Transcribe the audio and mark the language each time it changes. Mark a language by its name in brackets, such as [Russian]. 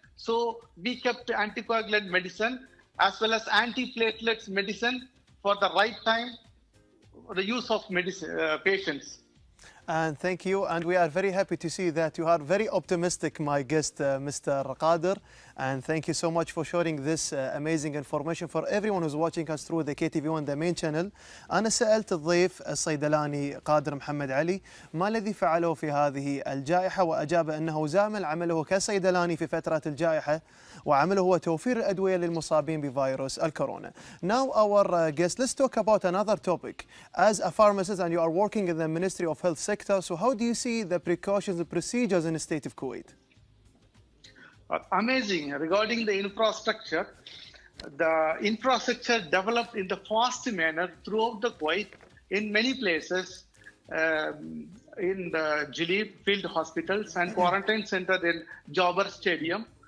[English] So we kept anticoagulant medicine as well as antiplatelets medicine for the right time for the use of medicine, patients. And thank you. And we are very happy to see that you are very optimistic, my guest, Mr. Qadir. And thank you so much for sharing this amazing information for everyone who's watching us through the KTV1, the main channel. [Arabic] أنا سألت الضيف الصيدلاني قادر محمد علي ما الذي فعله في هذه الجائحة، وأجاب أنه زامل عمله كصيدلاني في فترة الجائحة، وعمله هو توفير الأدوية للمصابين بفيروس الكورونا. [English] Now our guest, let's talk about another topic. As a pharmacist and you are working in the Ministry of Health sector, so how do you see the precautions and procedures in the state of Kuwait? Amazing. Regarding the infrastructure developed in the fast manner throughout the Kuwait in many places, in the Jalib field hospitals and quarantine center in Jobber Stadium.